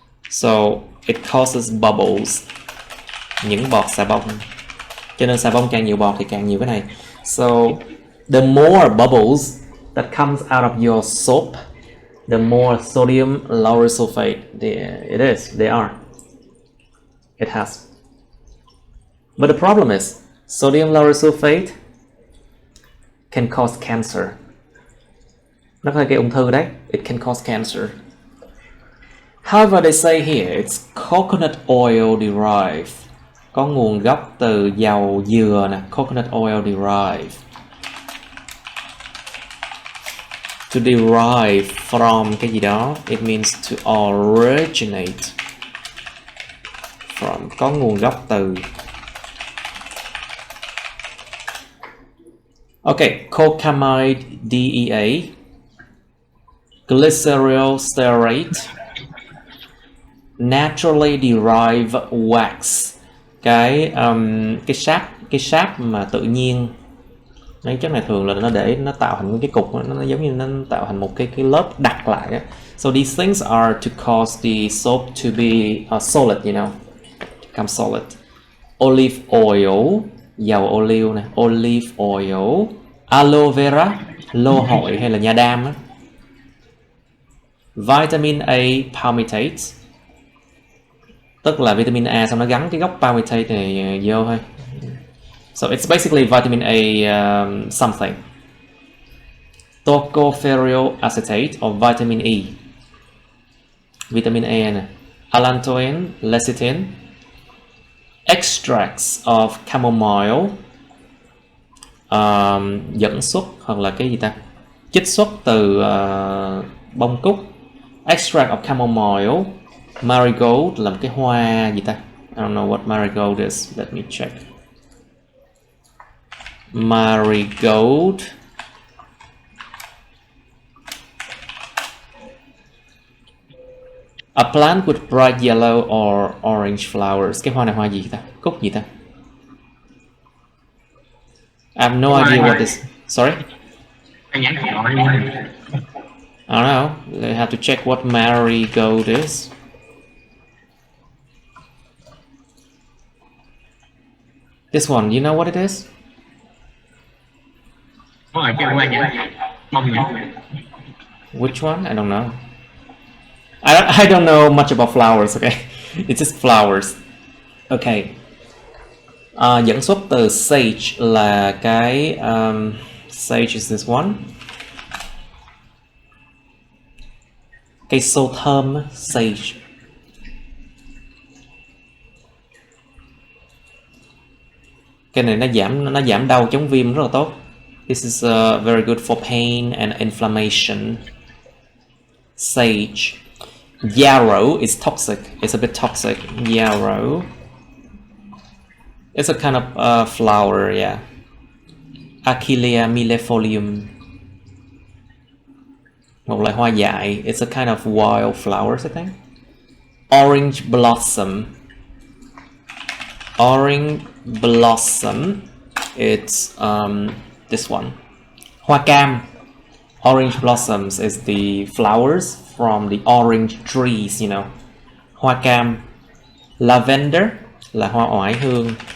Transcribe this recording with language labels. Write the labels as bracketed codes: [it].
[en] So it causes bubbles, [vi] những bọt xà bông. Cho nên xà bông càng nhiều bọt thì càng nhiều cái này. [en] So the more bubbles that comes out of your soap, the more sodium lauryl sulfate they are. It has. But the problem is, sodium lauryl sulfate can cause cancer. [vi] Nó có thể gây ung thư đấy. [en] It can cause cancer. However, they say here it's coconut oil derived. [vi] Có nguồn gốc từ dầu dừa nè, [en] coconut oil derived. To derive from [vi] cái gì đó, [en] it means to originate from, [vi] có nguồn gốc từ. [en] Okay, cocamide DEA, glyceryl stearate, naturally derived wax, [vi] cái sáp mà tự nhiên. Đấy, chất này thường là nó để nó tạo thành cái cục, nó giống như nó tạo thành một cái lớp đặc lại á. [en] So these things are to cause the soap to be solid, you know, become solid. Olive oil, [vi] dầu ô liu này, [en] olive oil. [vi] Aloe vera, lô hội hay là nha đam á. Vitamin A palmitate, tức là vitamin A xong nó gắn cái gốc palmitate này vô thôi. [en] So it's basically vitamin A something. Tocopherol acetate or vitamin E. Vitamin A nè. Allantoin, lecithin. Extracts of chamomile. [vi] Dẫn xuất hoặc là cái gì ta? Chiết xuất từ bông cúc. [en] Extract of chamomile. [vi] Marigold là một cái hoa gì ta? [en] I don't know what marigold is. Let me check. Marigold. A plant with bright yellow or orange flowers. [vi] Cái hoa này hoa gì ta? Cúc gì ta? [en] I have no idea what this. Sorry? I don't know. I have to check what marigold is. This one, you know what it is? Which one? I don't know. I don't know much about flowers, okay? It's just flowers. Okay. [vi] Dẫn xuất từ sage là cái sage [en] is this one. [vi] Cây xô thơm, sage. Cái này nó giảm đau chống viêm rất là tốt. [en] This is very good for pain and inflammation. Sage. Yarrow is toxic. It's a bit toxic. Yarrow. It's a kind of flower, yeah. Achillea millefolium. [vi] Một loại hoa dại. [en] It's a kind of wild flowers, I think. Orange blossom. Orange blossom. It's this one. [vi] Hoa cam. [en] Orange blossoms is the flowers from the orange trees, you know. [vi] Hoa cam. Lavender là hoa oải hương.